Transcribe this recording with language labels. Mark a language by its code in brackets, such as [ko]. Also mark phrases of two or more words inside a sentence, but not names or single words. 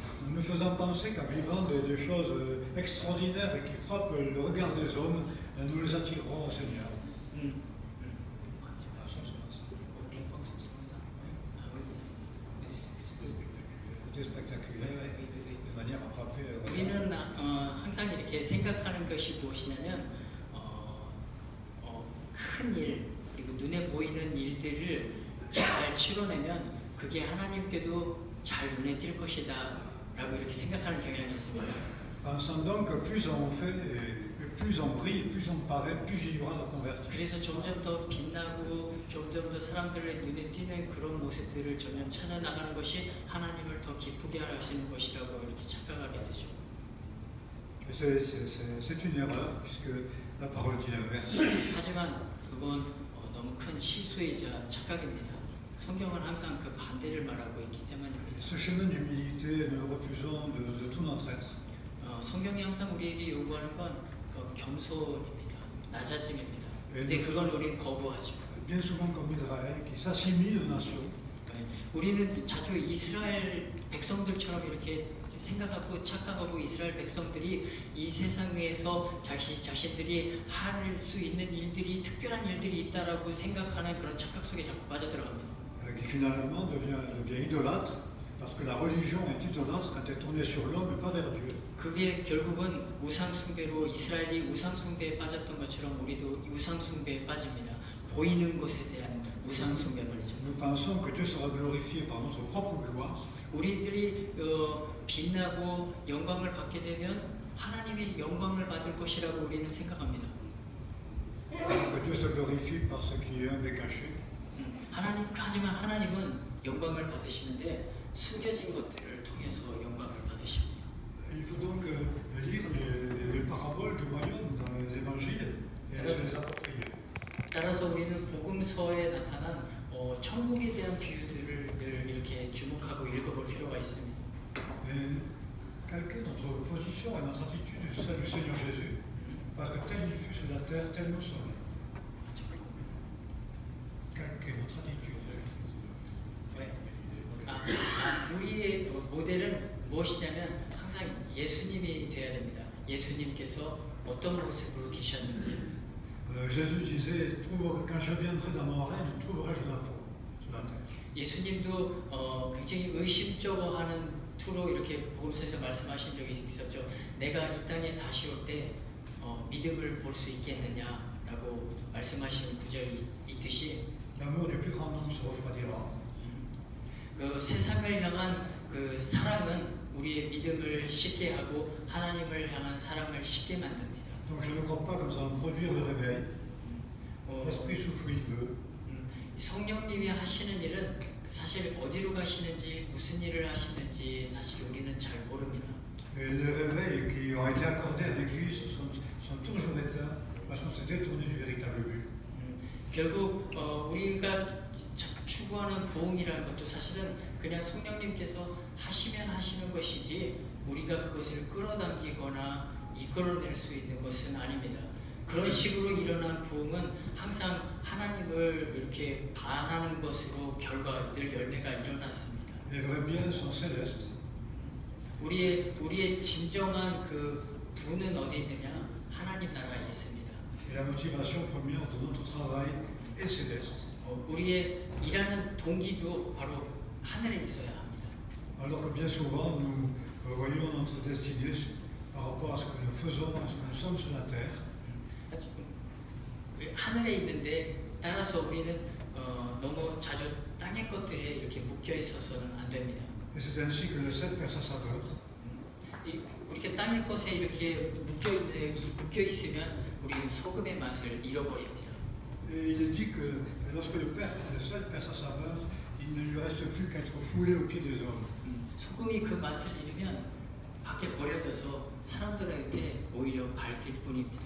[fr] Nous faisons penser qu'en vivant des choses extraordinaires et qui frappent le regard des hommes, nous les attirerons au Seigneur. Côté spectaculaire, de manière à frapper le regard. [ko] 우리는 항상 이렇게 생각하는 것이 무엇이냐면 큰 일, 그리고 눈에 보이는 일들을 잘 치러내면 그게 하나님께도 잘 눈에 띌 것이다 라고 이렇게 생각하는 경향이 있습니다. [fr] Pensant donc que plus on fait, plus on brille, plus on paraît, plus il y aura de convertis. [ko] 그래서 점점 더 빛나고 점점 더 사람들의 눈에 띄는 그런 모습들을 점점 찾아나가는 것이 하나님을 더 기쁘게 하시는 것이라고 이렇게 착각하게 되죠. [fr] C'est une erreur puisque la parole dit l'inverse. [ko] 하지만 그건 너무 큰 실수이자 착각입니다. 성경은 항상 그 반대를 말하고 있기 때문입니다. [fr] Ce chemin d'humilité, nous le refusons de tout notre être. [ko] 성경이 항상 우리에게 요구하는 건 겸손입니다. 낮아짐입니다. 근데 그걸 우리는 거부하죠. [fr] Bien souvent comme Israël, qui s'assimile aux nations. [ko] 우리는 자주 이스라엘 백성들처럼 이렇게 생각하고 착각하고 이스라엘 백성들이 이 세상에서 자신들이 할 수 있는 일들이 특별한 일들이 있다라고 생각하는 그런 착각 속에 자꾸 빠져들어갑니다. [fr] Qui finalement devient idolâtre, parce que la religion est idolâtre quand elle est tournée sur l'homme et pas vers Dieu. [ko] 그게 결국은 우상 숭배로 이스라엘이 우상 숭배에 빠졌던 것처럼 우리도 우상 숭배에 빠집니다. 보이는 것에 대한 우상 숭배 말이죠. [fr] Nous pensons que Dieu sera glorifié par notre propre gloire. [ko] 우리들이 빛나고 영광을 받게 되면 하나님의 영광을 받을 것이라고 우리는 생각합니다. [fr] Que Dieu se glorifie par ce qui est un des cachés. [ko] 하지만 하나님은 영광을 받으시는데 숨겨진 것들을 말씀을 통해서 영광을 받으십니다. [fr] Il faut donc lire les paraboles du royaume dans les évangiles et se les approprier. [ko] 따라서 우리는 복음서에 나타난 천국에 대한 비유들을 늘 이렇게 주목하고 읽어볼 필요가 있습니다. [fr] Quelle est notre position et notre attitude sur celle du Seigneur Jésus? Parce que tel il fut sur la terre, tel nous sommes. Quelle est notre attitude? [ko] 우리의 모델은 무엇이냐면 항상 예수님이 돼야 됩니다. 예수님께서 어떤 모습으로 계셨는지. [fr] Jésus disait, quand je viendrai dans mon règne, trouverai-je la foi sur la terre? [ko] 예수님도 굉장히 의심쩍어하는 투로 이렇게 복음서에서 말씀하신 적이 있었죠. 내가 이 땅에 다시 올 때 믿음을 볼 수 있겠느냐라고 말씀하신 구절이 있듯이 [fr] L'amour du plus grand nombre se refroidira. [ko] 그 세상을 향한 그 사랑은 우리의 믿음을 쉽게 하고 하나님을 향한 사랑을 쉽게 만듭니다. [fr] Donc je ne crois pas que nous allons produire de réveil. L'esprit souffle, il veut. [ko] 성령님이 하시는 일은 사실 어디로 가시는지 무슨 일을 하시는지 사실 우리는 잘 모릅니다. [fr] Et les réveils qui ont été accordés à l'Église sont toujours éteints parce qu'on s'est détourné du véritable but. [ko] 결국 우리가 추구하는 부흥이라는 것도 사실은 그냥 성령님께서 하시면 하시는 것이지 우리가 그것을 끌어당기거나 이끌어낼 수 있는 것은 아닙니다. 그런 식으로 일어난 부흥은 항상 하나님을 이렇게 반하는 것으로 결과 늘 열매가 일어났습니다. [fr] Les vrais biens sont célestes. [ko] 우리의 진정한 그 부는 어디 있느냐? 하나님 나라에 있습니다. [fr] Et la motivation première de notre travail est céleste. [ko] 우리의 일하는 동기도 바로 하늘에 있어야 합니다. [fr] Alors que bien souvent nous voyons notre destinée par rapport à ce que nous faisons, à ce que nous sommes sur la terre. [ko] 하늘에 있는데 따라서 우리는 너무 자주 땅의 것들에 이렇게 묶여 있어서는 안 됩니다. [fr] Et c'est ainsi que le sel perd sa saveur. [ko] 이렇게 땅의 것에 이렇게 묶여 있으면 우리는 소금의 맛을 잃어버립니다. [fr] Et il est dit que lorsque le sel perd sa saveur, il ne lui reste plus qu'à être foulé aux pieds des hommes. [ko] 소금이 그 맛을 잃으면 밖에 버려져서 사람들한테 오히려 밟힐 뿐입니다.